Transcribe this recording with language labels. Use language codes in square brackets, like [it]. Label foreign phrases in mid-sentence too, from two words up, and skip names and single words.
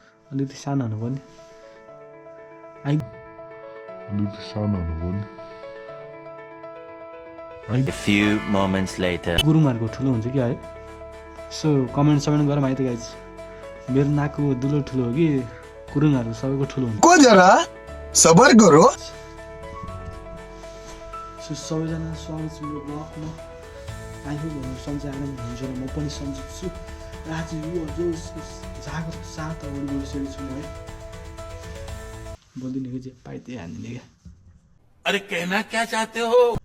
[ne] अलिकति सानो हुनुपर्ने [en] A few moments later. [ne] गुरुङहरूको ठुलो हुन्छ कि है सो कमेन्ट गरेर माइती गाइज मेरो नाकको दुलो ठुलो हो कि गुरुङहरू सबैको ठुलो हुन्छ [hi] को जरा सबर करो [ne] सो सबैजना स्वागत छ यो ब्लगमा आइहो भन्नु सन्चै आनन्द हुन्छ र म पनि सन्चै छु आज यो जो जागो साथ अगाडि बढिसकेको छु म है बोलिदिने कि जे पाइदिए हान्दिने क्या [hi] अरे कहना क्या चाहते हो